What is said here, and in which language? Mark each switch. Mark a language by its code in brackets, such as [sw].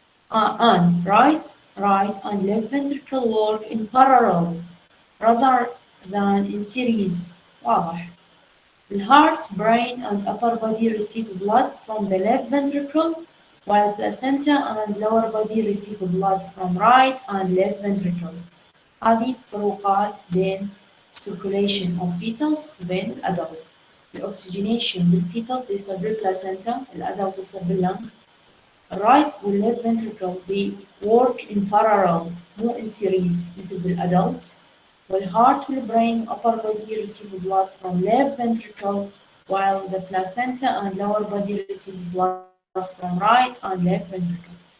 [en] And right and left ventricle work in parallel rather than in series. [ar] واضح. [en] The heart, brain, and upper body receive blood from the left ventricle, while placenta and lower body receive blood from right and left ventricle. [ar] هذه فروقات بين circulation of fetus وبين الأدلت. الأكسجينيشن بالفيتس يصير بالبلاسنتا، الأدلت يصير باللنج. الرايت والليفت ventricle [en] they work in parallel [ar] مو in series مثل بالأدلت. [en] والheart والbrain upper body receive blood from left ventricle while the placenta and lower body receive blood from right and left ventricle.